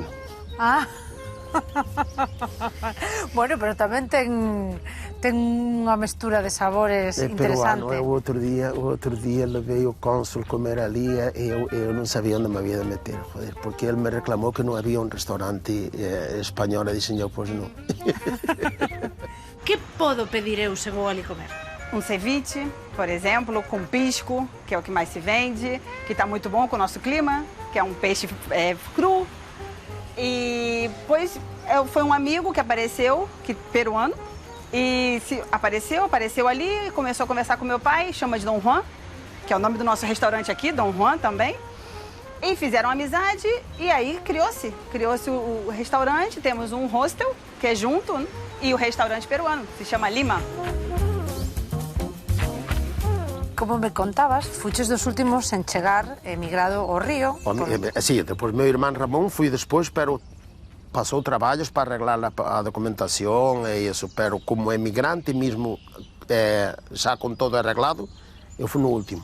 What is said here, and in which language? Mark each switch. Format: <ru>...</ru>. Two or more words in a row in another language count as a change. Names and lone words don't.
<gl>Ah, bueno, pero tamén ten unha mestura de sabores interesante. Peruano, o outro día levei o cónsul comer ali e eu non sabía onde me había de meter, joder, porque ele me reclamou que non había un restaurante español e dixen eu, pois non. Que podo pedir eu se vou ali comer?</gl> <pt>Um ceviche, por exemplo, com pisco, que é o que mais se vende, que está muito bom com o nosso clima, que é um peixe cru. E depois foi um amigo que apareceu, peruano, e apareceu ali e começou a conversar com meu pai, chama de Dom Juan, que é o nome do nosso restaurante aqui, Dom Juan também. E fizeram amizade e aí criou-se o restaurante, temos um hostel, que é junto, e o restaurante peruano, se chama Lima.</pt> <gl>Como me contabas, fuches dos últimos en chegar emigrado ao Río. Sí, depois meu irmán Ramón fui despois, pero pasou traballos para arreglar a documentación e iso, pero como emigrante mesmo, xa con todo arreglado, Eu fui no último.</gl>